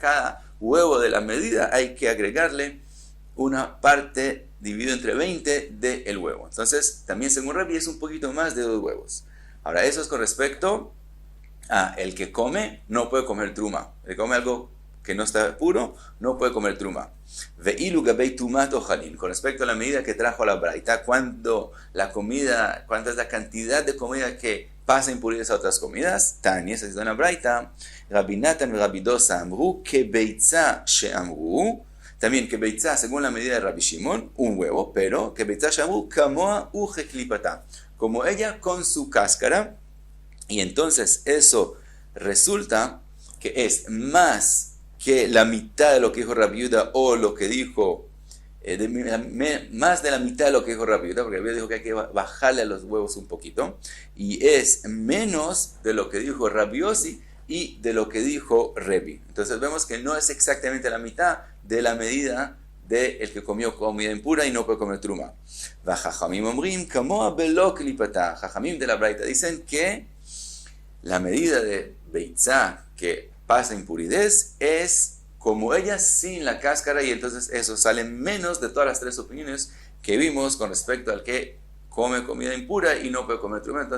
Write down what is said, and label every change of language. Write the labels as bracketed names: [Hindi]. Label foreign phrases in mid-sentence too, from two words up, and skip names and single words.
[Spanish] Cada huevo de la medida hay que agregarle una parte dividido entre 20 del huevo. Entonces, también según Rebi es un poquito más de 2 huevos. Ahora, eso es con respecto el que come no puede comer truma. El que come algo que no está puro, no puede comer truma. [Hebrew] ואילו גבי טומאת אוכלין. [Spanish] Con respecto a la medida que trajo la braita, cuánta es la cantidad de comida que pasa impurezas a otras comidas. Tania, esa es una braita. Rabbi Natan y Rabbi Dosa amru, [Hebrew] כביצה שאמרו. [Spanish] También que beitza, según la medida de Rabbi Shimon, un huevo, pero [Hebrew] כביצה שאמרו כמוה וקליפתה. [Spanish] Como ella con su cáscara. Y entonces eso resulta que es más que la mitad de lo que dijo Rabbi Yehuda o lo que dijo, más de la mitad de lo que dijo Rabbi Yehuda, porque Rabbi Yehuda dijo que hay que bajarle a los huevos un poquito, y es menos de lo que dijo Rabbi Yossi y de lo que dijo Rebi. Entonces vemos que no es exactamente la mitad de la medida del que comió comida impura y no puede comer truma. [Hebrew] חכמים אומרים כמוה בלא קליפתה. [Spanish] Jajamim de la braita dicen que la medida de beitzá que pasa impuridad es como ella sin la cáscara, y entonces eso sale menos de todas las 3 opiniones que vimos con respecto al que come comida impura y no puede comer truma.